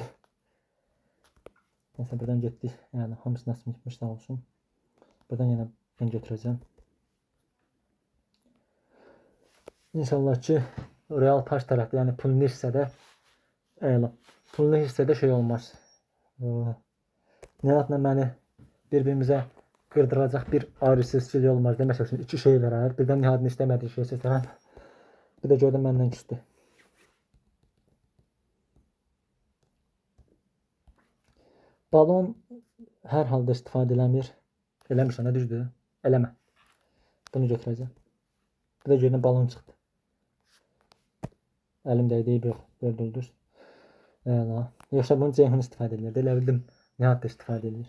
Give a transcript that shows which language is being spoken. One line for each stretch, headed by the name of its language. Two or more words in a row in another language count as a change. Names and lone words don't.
Azerbaijani: Neyse buradan getdik. Yəni hamısı nasıl gitmiş sağ olsun. Buradan yenə ben götürəcəm. İnşallah ki Real Pass tərəfdə, yəni pullu hissədə pullu hissədə şey olmaz.
Turkish: Nihat'la beni birbirimize kırdıracak bir ayrısız şey olmaz. Demek için iki şey var. Birden Nihat'ın istemediği şey seçerim. Bir de gördüm benden küstü.
Azerbaijani: Balon hər halda istifadə eləmir. Eləmirsən, nə düzdür? Eləmə. Bunu götürəcəm. Bir də gördüm balon çıxdı. Əlim dəydi, yox. 4 ulduz. Əla. Yoxsa bunu Ceyhun istifadə edirdi. Elə bildim Nihat da istifadə edir.